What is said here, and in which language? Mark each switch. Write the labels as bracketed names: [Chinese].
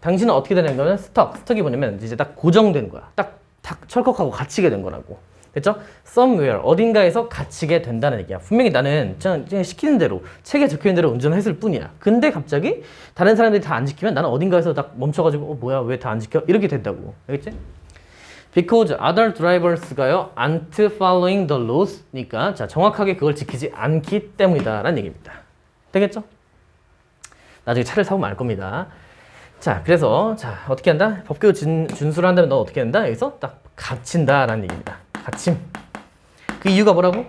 [Korean] 당신은 어떻게 되는 거냐면 stuck이 뭐냐면 이제 딱 고정된 거야. 딱 철컥하고 갇히게 된 거라고. 됐죠? somewhere, 어딘가에서 갇히게 된다는 얘기야. 분명히 나는 그냥 시키는 대로, 책에 적혀있는 대로 운전을 했을 뿐이야. 근데 갑자기 다른 사람들이 다 안 지키면 나는 어딘가에서 딱 멈춰가지고 뭐야, 왜 다 안 지켜? 이렇게 된다고. 알겠지? [English] Because other drivers 가요, aren't following the laws. [Korean] 니까 자, 정확하게 그걸 지키지 않기 때문이다 라는 얘기입니다. 되겠죠? 나중에 차를 사보면 알 겁니다. 자, 그래서 자, 어떻게 한다? 법규 준수를 한다면 너 어떻게 한다? 여기서 딱 갇힌다 라는 얘기입니다. 갇힘. 그 이유가 뭐라고?